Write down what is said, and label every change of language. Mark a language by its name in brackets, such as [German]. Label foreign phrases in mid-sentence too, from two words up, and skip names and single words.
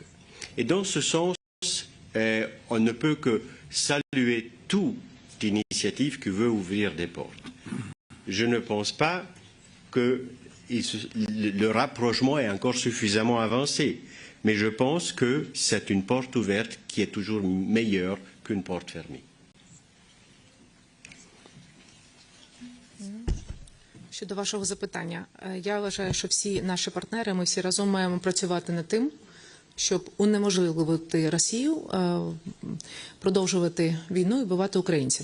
[French] Et dans ce sens, on ne peut que saluer toute initiative qui veut ouvrir des portes. Je ne pense pas que le rapprochement est encore suffisamment avancé, mais je pense que c'est une porte ouverte qui est toujours meilleure qu'une porte fermée. [Ukrainian] Щодо вашого запитання, я вважаю, що всі наші партнери, ми всі разом маємо працювати над тим, щоб унеможливити Росію продовжувати війну і вбивати українців.